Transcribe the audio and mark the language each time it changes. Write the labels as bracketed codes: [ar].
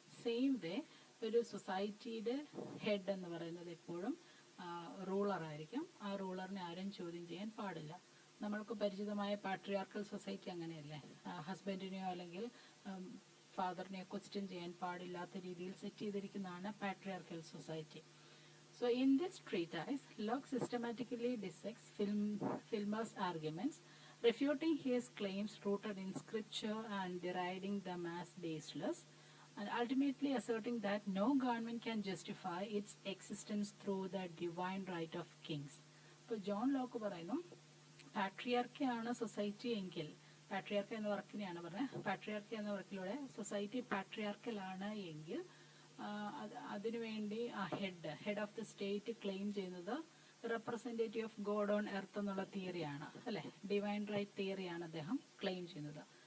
[ml] Same way ഒരു സൊസൈറ്റിയുടെ head എന്ന് പറയുന്നത് എപ്പോഴും റൂളറായിരിക്കും. ആ റൂളറിനെ ആരും ചോദ്യം ചെയ്യാൻ പാടില്ല. നമ്മൾക്ക് പരിചിതമായ പാട്രിയാർക്കൽ സൊസൈറ്റി അങ്ങനെയല്ലേ, ഹസ്ബൻഡിനെയോ അല്ലെങ്കിൽ ഫാദറിനെയോ ക്വസ്റ്റ്യൻ ചെയ്യാൻ പാടില്ലാത്ത രീതിയിൽ set ചെയ്തിരിക്കുന്നതാണ് patriarchal society. [en] So in this treatise, Locke systematically dissects Filmer's arguments, refuting his claims rooted in scripture and deriding them as baseless, and ultimately asserting that no government can justify its existence through the divine right of kings. [ml] ഇപ്പോൾ John Locke പറയുന്നു, പാട്രിയാർക്കിയാണ് society എങ്കിൽ, പാട്രിയാർക്ക എന്ന വർക്കിനെയാണ് പറഞ്ഞത്, പാട്രിയാർക്ക എന്ന വർക്കിലൂടെ society പാട്രിയാർക്കലാണ് എങ്കിൽ അതിനുവേണ്ടി ആ head of the state claim ചെയ്യുന്നത് representative of God on earth എന്നുള്ള തിയറിയാണ്, അല്ലേ, ഡിവൈൻ റൈറ്റ് തിയറിയാണ് അദ്ദേഹം ക്ലെയിം ചെയ്യുന്നത്.